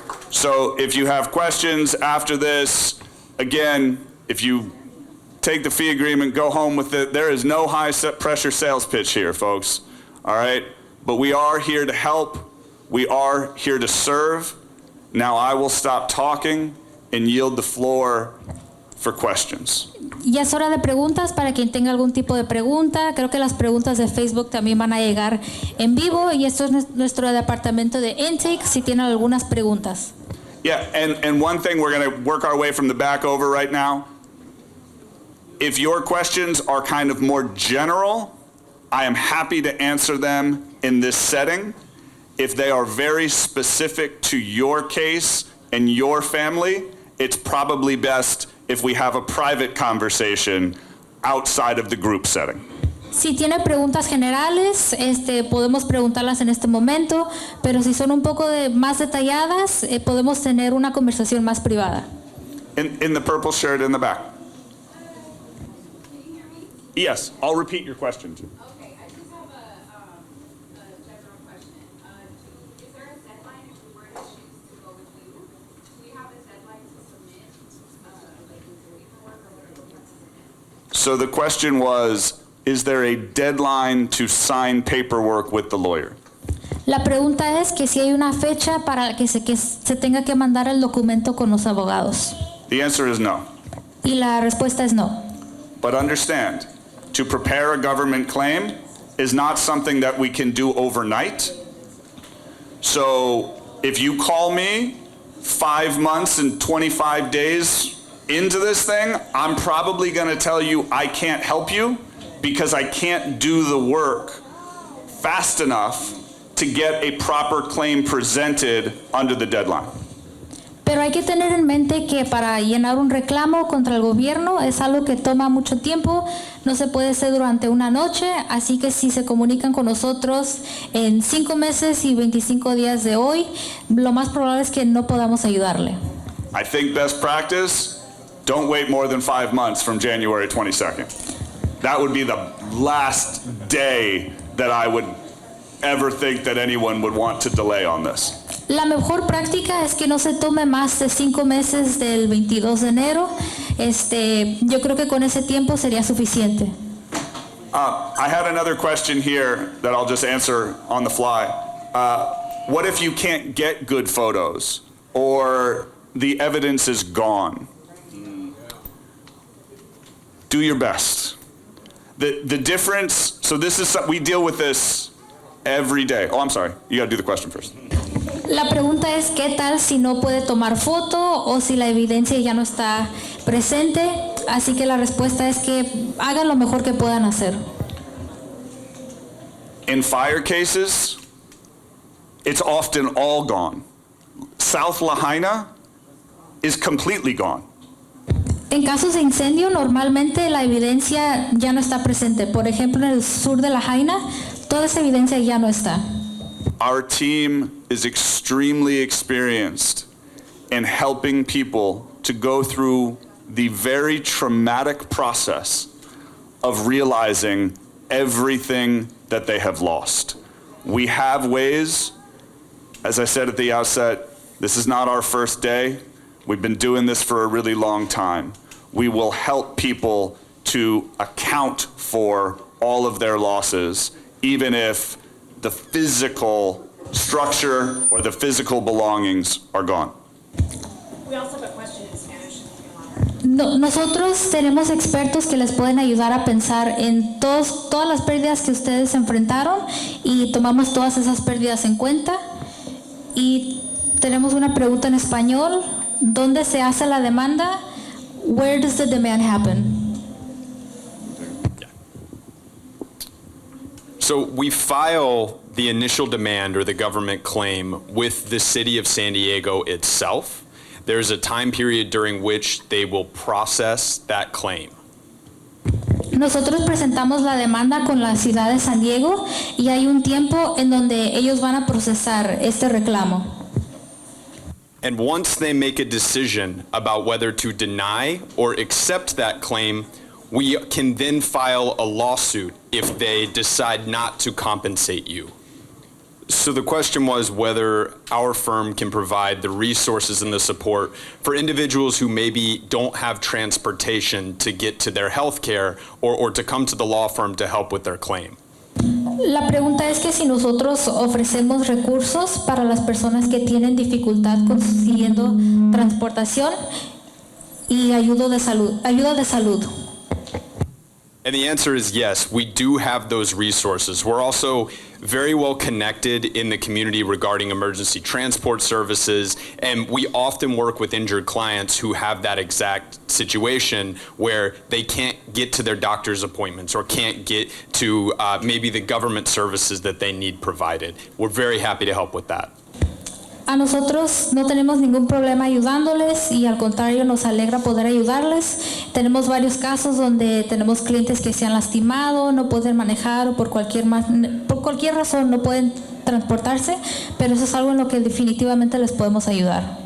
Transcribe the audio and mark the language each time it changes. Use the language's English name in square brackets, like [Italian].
[English] So if you have questions after this, again, if you take the fee agreement, go home with it. There is no high pressure sales pitch here, folks. All right? But we are here to help. We are here to serve. Now I will stop talking and yield the floor for questions. [Spanish] Ya es hora de preguntas para quien tenga algún tipo de pregunta. Creo que las preguntas de Facebook también van a llegar en vivo y esto es nuestro departamento de intake si tienen algunas preguntas. [English] Yeah, and one thing, we're going to work our way from the back over right now. If your questions are kind of more general, I am happy to answer them in this setting. If they are very specific to your case and your family, it's probably best if we have a private conversation outside of the group setting. [Spanish] Si tiene preguntas generales, podemos preguntarlas en este momento, pero si son un poco más detalladas, podemos tener una conversación más privada. [English] In the purple shirt in the back. Yes, I'll repeat your question too. Okay, I just have a general question. Is there a deadline if we were to choose to go with you? Do we have a deadline to submit like paperwork or whatever we have to submit? So the question was, is there a deadline to sign paperwork with the lawyer? [Spanish] La pregunta es que si hay una fecha para que se tenga que mandar el documento con los abogados. [English] The answer is no. [Spanish] Y la respuesta es no. [English] But understand, to prepare a government claim is not something that we can do overnight. So if you call me 5 months and 25 days into this thing, I'm probably going to tell you I can't help you because I can't do the work fast enough to get a proper claim presented under the deadline. [Spanish] Pero hay que tener en mente que para llenar un reclamo contra el gobierno es algo que toma mucho tiempo, no se puede hacer durante una noche, así que si se comunican con nosotros en 5 meses y 25 días de hoy, lo más probable es que no podamos ayudarle. [English] I think best practice, don't wait more than 5 months from January 22nd. That would be the last day that I would ever think that anyone would want to delay on this. [Spanish] La mejor práctica es que no se tome más de 5 meses del 22 de enero. Yo creo que con ese tiempo sería suficiente. [English] I had another question here that I'll just answer on the fly. What if you can't get good photos or the evidence is gone? Do your best. The difference, so this is, we deal with this every day. Oh, I'm sorry. You got to do the question first. [Spanish] La pregunta es ¿qué tal si no puede tomar foto o si la evidencia ya no está presente? Así que la respuesta es que hagan lo mejor que puedan hacer. [English] In fire cases, it's often all gone. South Lahaina is completely gone. [Spanish] En casos de incendio, normalmente la evidencia ya no está presente. Por ejemplo, en el sur de La Jaina, toda esa evidencia ya no está. [English] Our team is extremely experienced in helping people to go through the very traumatic process of realizing everything that they have lost. We have ways, as I said at the outset, this is not our first day. We've been doing this for a really long time. We will help people to account for all of their losses, even if the physical structure or the physical belongings are gone. We also have a question in Spanish. If you want. [Spanish] Nosotros tenemos expertos que les pueden ayudar a pensar en todas las pérdidas que ustedes enfrentaron y tomamos todas esas pérdidas en cuenta. Y tenemos una pregunta en español. ¿Dónde se hace la demanda? [English] Where does the demand happen? So we file the initial demand or the government claim with the city of San Diego itself. There's a time period during which they will process that claim. [Spanish] Nosotros presentamos la demanda con la ciudad de San Diego y hay un tiempo en donde ellos van a procesar este reclamo. [English] And once they make a decision about whether to deny or accept that claim, we can then file a lawsuit if they decide not to compensate you. So the question was whether our firm can provide the resources and the support for individuals who maybe don't have transportation to get to their health care or to come to the law firm to help with their claim. [Spanish] La pregunta es que si nosotros ofrecemos recursos para las personas que tienen dificultad consiguiendo transportación y ayuda de salud. [English] And the answer is yes, we do have those resources. We're also very well connected in the community regarding emergency transport services, and we often work with injured clients who have that exact situation where they can't get to their doctor's appointments or can't get to maybe the government services that they need provided. We're very happy to help with that. [Spanish] A nosotros no tenemos ningún problema ayudándoles y al contrario nos alegra poder ayudarles. Tenemos varios casos donde tenemos clientes que se han lastimado, no pueden manejar o por cualquier razón no pueden transportarse, pero eso es algo en lo que definitivamente les podemos ayudar.